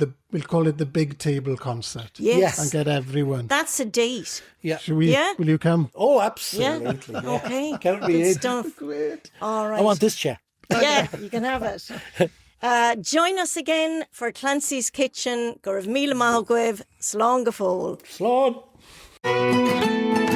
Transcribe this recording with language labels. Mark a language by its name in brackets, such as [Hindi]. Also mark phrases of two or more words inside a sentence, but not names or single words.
[English] We'll call it the Big Table Concert. Yes. And get everyone. That's a date. Yeah. Should we? Yeah. Will you come? Oh, Yeah. absolutely. Yeah. Okay. Count me Good in. stuff. Great. All right. I want this chair. Yeah, you can have it. Join us again for Clancy's Kitchen. [Irish] Go raibh míle maith agam, slán go fóill. Slán.